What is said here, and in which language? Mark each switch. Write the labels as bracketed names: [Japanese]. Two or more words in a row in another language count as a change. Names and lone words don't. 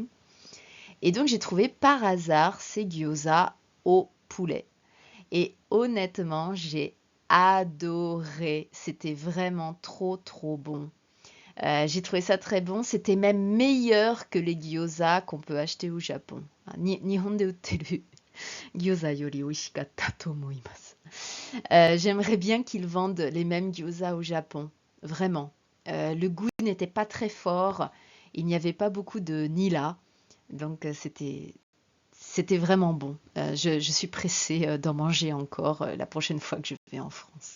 [French] Et donc j'ai trouvé par hasard ces gyoza au poulet. Et honnêtement, j'ai adoré. C'était vraiment trop trop bon. J'ai trouvé ça très bon. C'était même meilleur que les gyoza qu'on peut acheter au Japon. [Japanese] 日本で売ってる餃子より美味しかったと思います. [French] J'aimerais bien qu'ils vendent les mêmes gyoza au Japon. Vraiment. Le goût n'était pas très fort. Il n'y avait pas beaucoup de nila. Donc c'était vraiment bon. Je suis pressée d'en manger encore la prochaine fois que je vais en France.